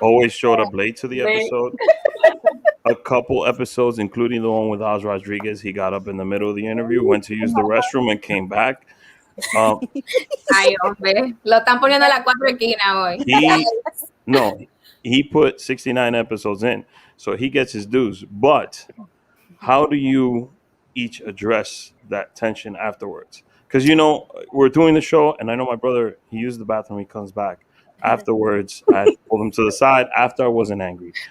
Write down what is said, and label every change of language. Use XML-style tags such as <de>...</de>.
<en>Always showed up late to the episode. A couple episodes, including the one with Oz Rodriguez, he got up in the middle of the interview, went to use the restroom, and came back.</en> <es>Ay, hombre. Lo están poniendo a la cuatro esquinas hoy.</es> <en>He put 69 episodes in, so he gets his dues. But how do you each address that tension afterwards? Because we're doing the show, and I know my brother, he used the bathroom, he comes back. Afterwards, I pulled him to the side after I wasn't angry.</en>